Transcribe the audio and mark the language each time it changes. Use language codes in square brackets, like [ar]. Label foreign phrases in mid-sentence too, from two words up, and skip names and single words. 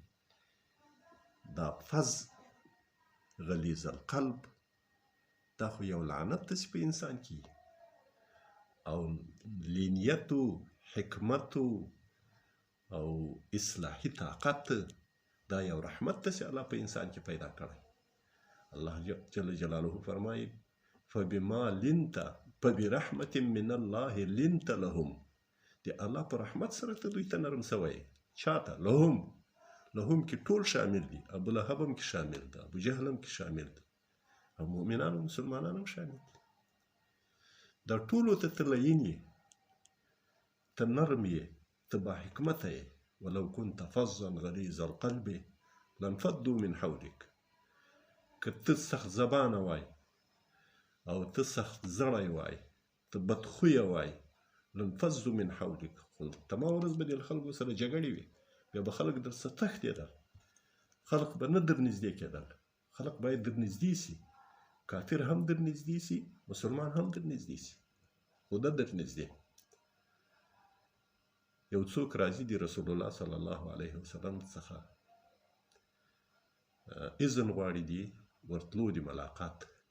[ps] دا [ar] فظ غلیظ القلب [ps] دا خو یو لعنت ده چې په انسان کې. او لینیت و حکمت او اصلاحي طاقت دا یو رحمت ده چې الله په انسان کې پیدا کړی. [ar] الله جل جلاله فرمایي فبما لنت فبرحمة من الله لنت لهم، [ps] د الله په رحمت سره ته دوی ته نرم سوی. چاته؟ لهم کې ټول شامل دي، ابو لهب هم کې شامل ده، ابو جهل هم کې شامل ده، او مؤمنان او مسلمانان هم شامل دي. دا ټولو ته ته لین یې، ته نرم یې، ته باحکمته یې. [ar] ولو كنت فظا غلیظ القلب لانفضوا من حولك. [ps] که ته سخت زبانه وای او ته سخت زړی وای، ته بدخویه وای، [ar] لانفضوا من حولك، [ps] خو تمام ورځ به دې له خلکو سره جګړې وي، بیا به خلک درڅخه تښتېدل، خلک به نه در نږدې کېدل. خلک باید در نږدې سي، کافر هم در نږدې سي، مسلمان هم در نږدې سي، خو ده در نږدې. یو څوک راځي د رسول الله [ar] صلی الله علیه وسلم [ps] څخه اذن غواړي دي ورتلو د ملاقات.